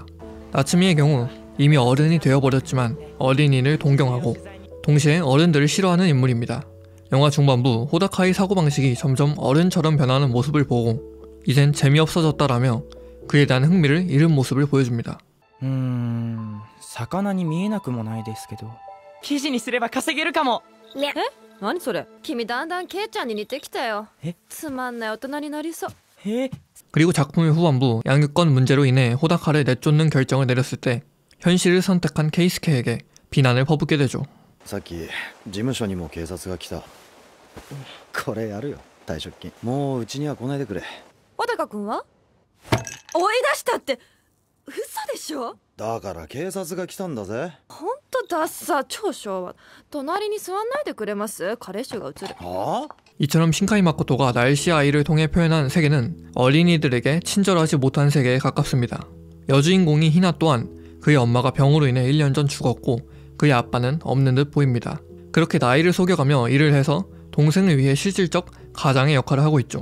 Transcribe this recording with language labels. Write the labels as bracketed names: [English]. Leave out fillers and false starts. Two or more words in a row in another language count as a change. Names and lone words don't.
[Korean] 나츠미의 경우 이미 어른이 되어버렸지만 어린이를 동경하고 동시에 어른들을 싫어하는 인물입니다. 영화 중반부 호다카의 사고방식이 점점 어른처럼 변하는 모습을 보고 이젠 재미없어졌다라며 그에 대한 흥미를 잃은 모습을 보여줍니다. [Japanese] 魚に見えなくもないですけど記事にすれば稼げるかも。え、何それ。君だんだんケイちゃんに似てきたよ。え、つまんない大人になりそう。 [Korean] 그리고 작품의 후반부 양육권 문제로 인해 호다카를 내쫓는 결정을 내렸을 때 현실을 선택한 케이스케에게 비난을 퍼붓게 되죠. [Japanese] さっき事務所にも警察が来た。これやるよ、退職金。もううちには来ないでくれ。小高君は追い出したって嘘でしょ。だから警察が来たんだぜ。ほんとダッサ超昭和。隣に座んないでくれます。彼氏が映る。はあ？ [Korean] 이처럼 신카이 마코토가 날씨 아이를 통해 표현한 세계는 어린이들에게 친절하지 못한 세계에 가깝습니다. 여주인공인 희나 또한 그의 엄마가 병으로 인해 1년 전 죽었고 그의 아빠는 없는 듯 보입니다. 그렇게 나이를 속여가며 일을 해서 동생을 위해 실질적 가장의 역할을 하고 있죠.